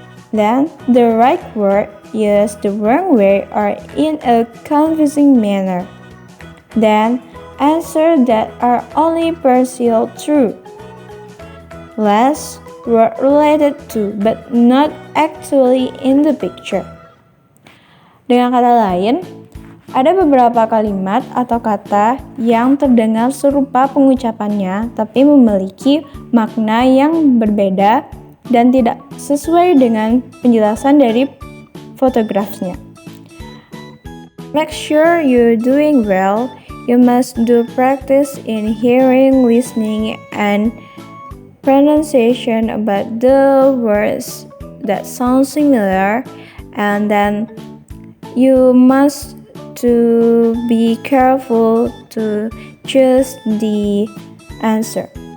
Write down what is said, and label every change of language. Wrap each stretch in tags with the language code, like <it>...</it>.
<en>Then, the right word used the wrong way or in a confusing manner. Then, answers that are only partially true. Last, word related to but not actually in the picture.</en> <id>Dengan kata lain, ada beberapa kalimat atau kata yang terdengar serupa pengucapannya tapi memiliki makna yang berbeda dan tidak sesuai dengan penjelasan dari fotografernya.</id> <en>Make sure you're doing well. You must do practice in hearing, listening, and pronunciation about the words that sound similar, and then you must to be careful to choose the answer.</en>